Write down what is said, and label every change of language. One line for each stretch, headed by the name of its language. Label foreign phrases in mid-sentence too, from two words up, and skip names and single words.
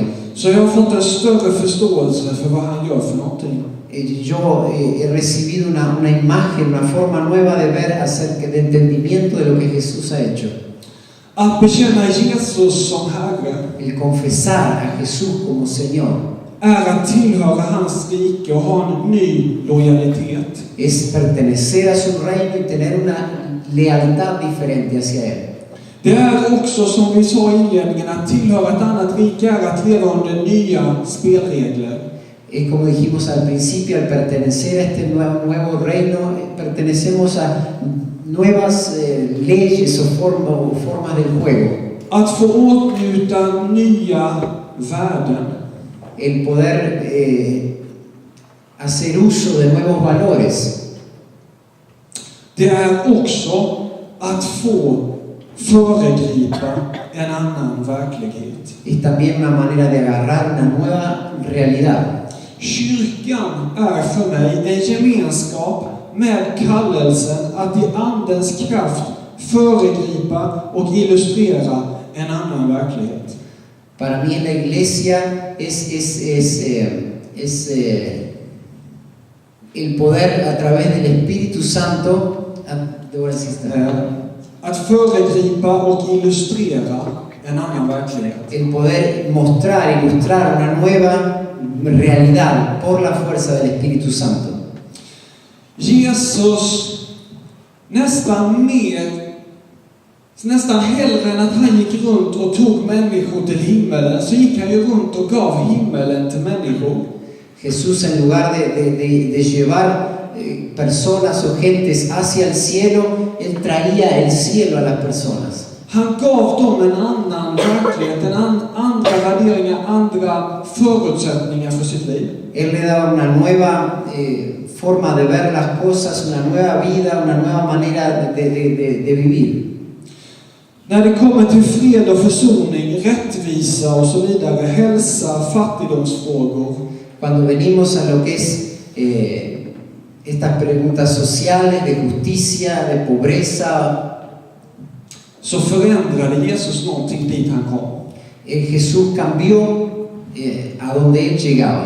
Swedish: så jag har fått en större förståelse för vad han gör för någonting.
Spanish: yo he recibido una imagen, una forma nueva de ver acerca de entendimiento de lo que Jesús ha hecho.
Swedish: Att bekänna Jesus som Herre
Spanish: El confesar a Jesús como Señor
Swedish: är att tillhöra hans rike och ha en ny lojalitet.
Spanish: es pertenecer a su reino y tener una lealtad diferente hacia Él.
Swedish: Det är också, som vi sa i inledningen, att tillhöra ett annat rike är att leva under nya spelregler.
Spanish: Como dijimos al principio, al pertenecer a este nuevo reino, pertenecemos a nuevas leyes o formas del juego.
Swedish: Att få åtnjuta nya värden.
Spanish: El poder hacer uso de nuevos valores.
Swedish: Det är också att få föregripa en annan verklighet.
Spanish: Es también una manera de agarrar una nueva realidad.
Swedish: Kyrkan är för mig en gemenskap med kallelsen att i andens kraft föregripa och illustrera en annan verklighet.
Spanish: Para mí la iglesia es el poder a través del Espíritu Santo.
Swedish: Att föregripa och illustrera en annan verklighet.
Spanish: El poder mostrar, ilustrar una nueva realidad por la fuerza del Espíritu Santo.
Swedish: Jesus nästan hellre än att han gick runt och tog människor till himmelen, så gick han ju runt och gav himmelen till människor.
Spanish: Jesús, en lugar de llevar personas o gentes hacia el cielo, Él traía el cielo a las personas.
Swedish: Han gav dem en annan verklighet, andra värderingar, andra förutsättningar för sitt liv.
Spanish: Él le daba una nueva forma de ver las cosas, una nueva vida, una nueva manera de vivir.
Swedish: När det kommer till fred och försoning, rättvisa och så vidare, hälsa, fattigdomsfrågor.
Spanish: Cuando venimos a lo que es estas preguntas sociales, de justicia, de pobreza,
Swedish: så förändrade Jesus någonting dit han kom.
Spanish: Jesús cambió a donde Él llegaba.